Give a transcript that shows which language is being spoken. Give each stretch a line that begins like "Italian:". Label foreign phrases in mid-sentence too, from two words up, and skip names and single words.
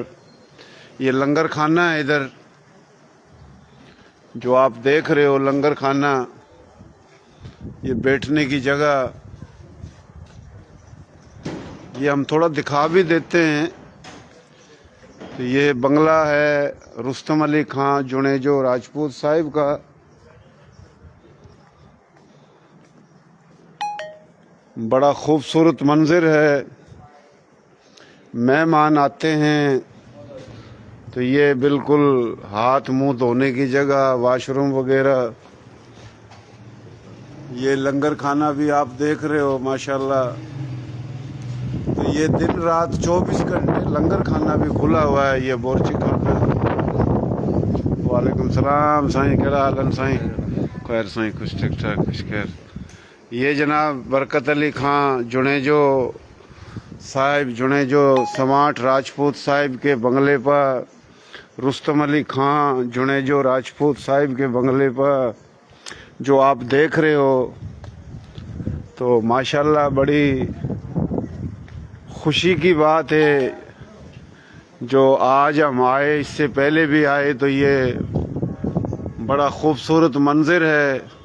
Urdu: یہ لنگر خانہ ہے ادھر جو آپ دیکھ رہے ہو، لنگر خانہ. یہ بیٹھنے کی جگہ، یہ ہم تھوڑا دکھا بھی دیتے ہیں. تو یہ بنگلہ ہے رستم علی خاں جونیجو راجپوت صاحب کا. بڑا خوبصورت منظر ہے. مہمان آتے ہیں تو یہ بالکل ہاتھ منہ دھونے کی جگہ، واش روم وغیرہ. یہ لنگر خانہ بھی آپ دیکھ رہے ہو ماشاءاللہ. تو یہ دن رات 24 گھنٹے لنگر خانہ بھی کھلا ہوا ہے. یہ بورچی پہ.
Arabic: وعليكم السلام
Sindhi: साईं, केड़ा हाल साईं? खैर साईं,
Urdu: کچھ ٹھیک ٹھاک، کچھ خیر۔ یہ جناب برکت علی خاں جونیجو صاحب، جونیجو سماٹ راجپوت صاحب کے بنگلے پر، رستم علی خاں جونیجو راجپوت صاحب کے بنگلے پر جو آپ دیکھ رہے ہو. تو ماشاءاللہ بڑی خوشی کی بات ہے جو آج ہم آئے. اس سے پہلے بھی آئے تو یہ بڑا خوبصورت منظر ہے.